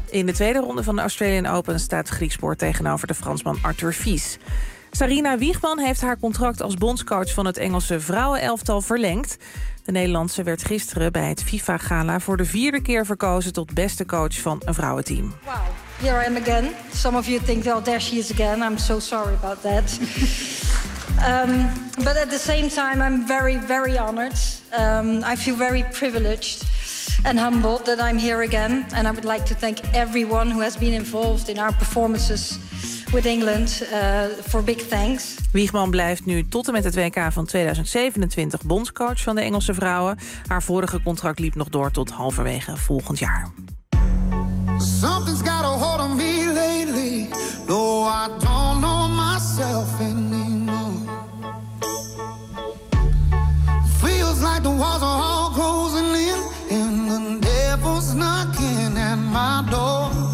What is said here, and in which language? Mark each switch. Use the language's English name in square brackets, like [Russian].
[Dutch] In de tweede ronde van de Australian Open staat Griekspoor tegenover de Fransman Arthur Fies. Sarina Wiegman heeft haar contract als bondscoach van het Engelse vrouwenelftal verlengd. De Nederlandse werd gisteren bij het FIFA-gala voor de 4e keer verkozen tot beste coach van een vrouwenteam. [English] Wow. Here I am again. Some of you think, well, there she is again. I'm so sorry about that. but at the same time, I'm very, very honored. I feel very privileged and humbled that I'm here again. And I would like to thank everyone who has been involved in our performances with England for big thanks. [Dutch] Wiegman blijft nu tot en met het WK van 2027 bondscoach van de Engelse vrouwen. Haar vorige contract liep nog door tot halverwege volgend jaar. [English] Something's got a hold on me lately, though I don't know myself anymore. Feels like the walls are all closing in, and the devil's knocking at my door.